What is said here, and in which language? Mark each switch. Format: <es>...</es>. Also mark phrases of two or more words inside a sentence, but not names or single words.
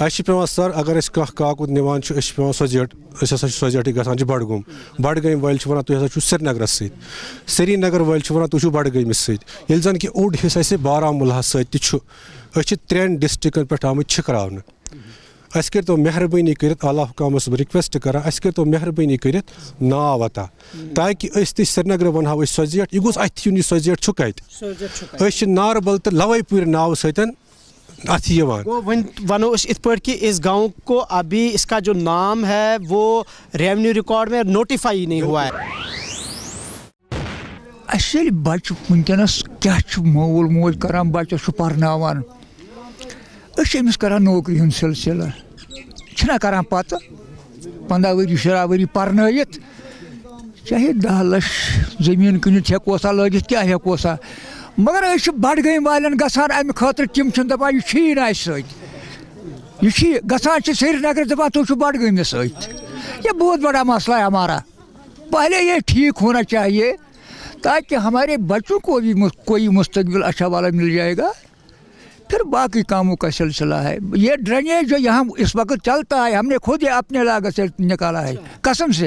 <ks>اَسہِ چھُ پیٚوان سر اگر أسۍ کانٛہہ کاکُد نِوان چھِ أسۍ چھِ پیٚوان سۄزیٹھ أسۍ ہسا چھِ سۄزیٹھٕے گژھان چھِ بڈگوم بڈگٲمۍ وٲلۍ چھِ ونان تُہۍ ہسا چھِو سرینگرس سۭتۍ سرینگر وٲلۍ چھِ ونان تُہۍ چھِو بڈگٲمِس سۭتۍ ییٚلہِ زن کہِ اوٚڑ حصہٕ اَسہِ بارہمولہس سۭتۍ تہِ چھُ أسۍ چھِ 3 ڈسٹرکن پٮ۪ٹھ آمٕتۍ چھِکراونہٕ اَسہِ کٔرۍتو مہربٲنی کٔرِتھ اعلیٰ حُکامس بہٕ رِکویسٹ کران اَسہِ کٔرۍتو مہربٲنی کٔرِتھ ناو عطا تاکہِ أسۍ تہِ سرینگرٕ ونہو أسۍ سۄزیٹھ یہِ گوٚژھ اَتھِ یُن یہِ سۄزیٹھ چھُ کتہِ أسۍ چھِ ناربل تہٕ لوے پورِ ناوٕ سۭتۍ अथ यिवान</ks> <hi>वो वनो इस पर कि इस गांव को अभी इसका जो नाम है वो</hi> <en>revenue record</en> <hi>में नोटिफाई नहीं हुआ है।</hi> <ks>असल बच्चे वनकस क्या मोल मोल करान बच्चस पर्नावान अमिस करान नौकरी हूं सिलसिला छना करान पत 15 वरी 16 वरी पर्नयित चाहे 10 लाख जमीन कनित हेकोसा लगित क्या हेकोसा मगर बडगम वालन गसान अमि खतर तम दपान यह सही गसान श्रीनगर दपान तुम बडगम सत।</ks> <hi>ये बहुत बड़ा मसला है हमारा, पहले ये ठीक होना चाहिए ताकि हमारे बच्चों को भी कोई मुस्तकबिल अच्छा वाला मिल जाएगा, फिर बाकी कामों का सिलसिला है। ये ड्रेनेज जो यहाँ इस वक्त चलता है हमने खुद ही अपने लागत से निकाला है, कसम से।</hi>